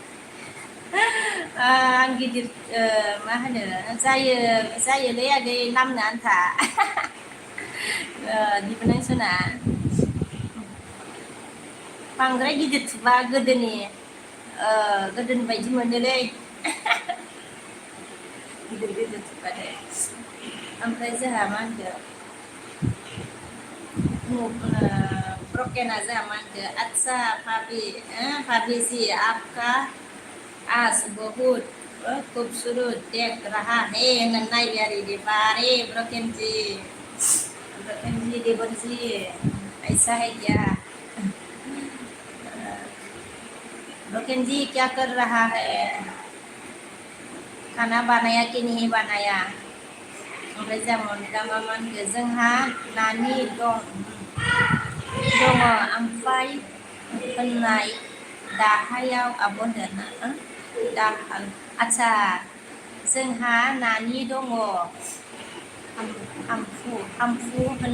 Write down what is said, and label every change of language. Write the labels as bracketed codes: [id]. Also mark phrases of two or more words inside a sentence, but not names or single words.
[brx] आं गिदिर मा होनो जायोलै आगै नामनो आन्था बिबोनांसना बांद्राय गिदिर थुबा गोदोनि बायदि मोनोलै गिदिर थुबाथाय ओमफ्राय जोंहा मा होनदों ब्रकेना जोंहा मा होनदों आदसा [hi] भाभी जी आपका आज बहुत खूबसूरत देख रहा है [brx] होननानै नायबाय आरो बिदि बारे [hi] ब्रकेन जी देवर जी ऐसा है क्या ब्रकेन जी क्या कर रहा है खाना बानाया कि नहीं बानाया [brx] ओमफ्राय जोंहा मनिरा मा होनगोन जोंहा नानि दङ ओमफ्राय होननाय दाहायाव आब' होनदों दाहाल आदसा जोंहा नानि दङ हाम्फु